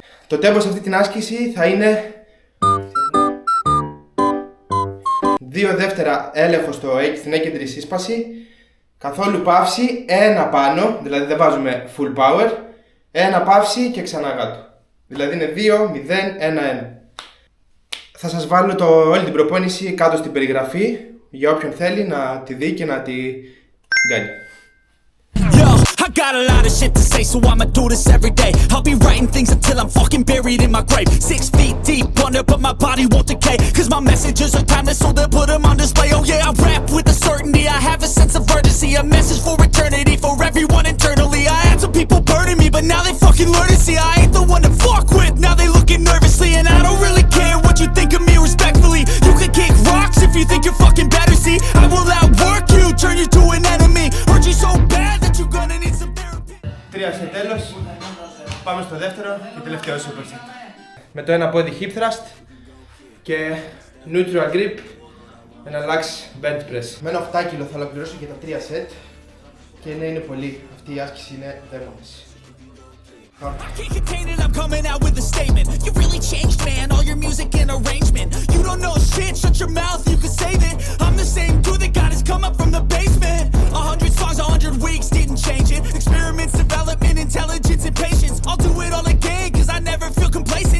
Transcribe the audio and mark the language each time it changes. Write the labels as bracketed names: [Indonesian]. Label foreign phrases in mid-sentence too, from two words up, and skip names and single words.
[Greek] Το tempo σε αυτή την άσκηση θα είναι 2 δεύτερα έλεγχο στην έκεντρη σύσπαση, καθόλου παύση, 1 πάνω, δηλαδή δεν βάζουμε [English] full power, [Greek] 1 παύση και ξανά κάτω. Δηλαδή είναι 2, 0, 1, 1. Θα σας βάλω όλη την προπόνηση κάτω στην περιγραφή για όποιον θέλει να τη δει και να τη κάνει. [English] I got a lot of shit to say, so I'ma do this every day. I'll be writing things until I'm fucking buried in my grave. 6 feet deep under, but my body won't decay. Cause my messages are timeless, so they'll put them on display. Oh yeah, I rap with a certainty, I have a sense of urgency. A message for eternity, for everyone internally. I had some people burning me, but now they fucking learn to see I ain't the one to fuck with, now they looking nervously. And I don't really care what you think of me respectfully. You can kick rocks if you think you're fucking better, see. I will outwork you, turn you to an enemy. Hurt you so bad that you're gonna need some therapy. [Greek] 3 σε τέλος, πάμε στο δεύτερο και τελευταίο superset. Με το ένα πόδι [English] hip thrust [Greek] και [English] neutral grip, [Greek] ένα [English] lax bench press. [Greek] Με ένα 8 κιλο θα ολοκληρώσω και τα 3 set και είναι πολύ. Αυτή η άσκηση είναι δαίμονες. [English] I can't contain it, I'm coming out with a statement. You really changed, man, all your music and arrangement. You don't know shit, shut your mouth, you can save it. I'm the same dude that got his come up from the basement. 100 songs, 100 weeks, didn't change it. Experiments, development, intelligence, and patience. I'll do it all again, cause I never feel complacent.